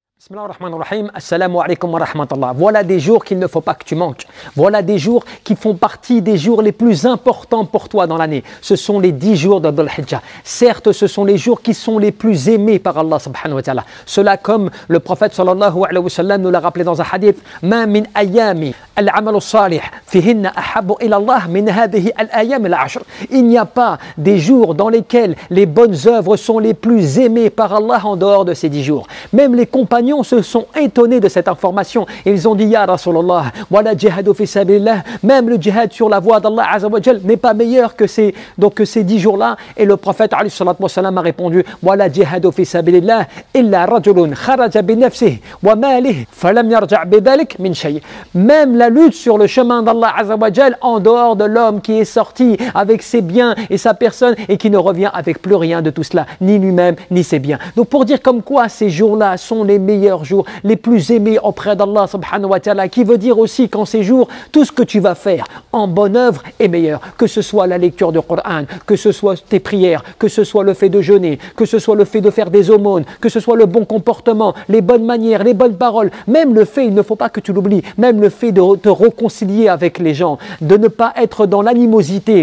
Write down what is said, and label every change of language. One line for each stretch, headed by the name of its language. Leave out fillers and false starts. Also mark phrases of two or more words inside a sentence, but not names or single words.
Arabic: بسم الله الرحمن الرحيم. السلام عليكم ورحمة الله.
French: Voilà des jours qu'il ne faut pas que tu manques. Voilà des jours qui font partie des jours les plus importants pour toi dans l'année. Ce sont les 10 jours de Dhul Hijjah. Certes, ce sont les jours qui sont les plus aimés par Allah
Arabic: سبحانه وتعالى.
French: Cela comme le prophète
Arabic: صلى الله عليه وسلم
French: nous l'a rappelé dans un hadith.
Arabic: ما من أيام العمل الصالح فيهن أحب إلى الله من هذه الأيام العشر.
French: Il n'y a pas des jours dans lesquels les bonnes œuvres sont les plus aimées par Allah en dehors de ces 10 jours. Même les compagnons se sont étonnés de cette information. Ils ont dit
Arabic: يا رسول الله,
French: voilà
Arabic: الجهاد في سبيل الله,
French: même le djihad sur la voie d'Allah
Arabic: عز وجل
French: n'est pas meilleur que ces 10 jours-là. Et le prophète
Arabic: عليه الصلاة والسلام
French: a répondu Voilà
Arabic: الجهاد في سبيل الله إلا رجل خرج بنفسه وماله فلم يرجع بذلك من شيء.
French: Même la lutte sur le chemin d'Allah
Arabic: عز وجل
French: en dehors de l'homme qui est sorti avec ses biens et sa personne et qui ne revient avec plus rien de tout cela, ni lui-même ni ses biens. Donc pour dire comme quoi ces jours-là sont les meilleurs jours, les plus aimés auprès d'Allah
Arabic: سبحانه وتعالى,
French: qui veut dire aussi qu'en ces jours, tout ce que tu vas faire en bonne œuvre est meilleur, que ce soit la lecture du Coran, que ce soit tes prières, que ce soit le fait de jeûner, que ce soit le fait de faire des aumônes, que ce soit le bon comportement, les bonnes manières, les bonnes paroles, même le fait, il ne faut pas que tu l'oublies, même le fait de te réconcilier avec les gens, de ne pas être dans l'animosité.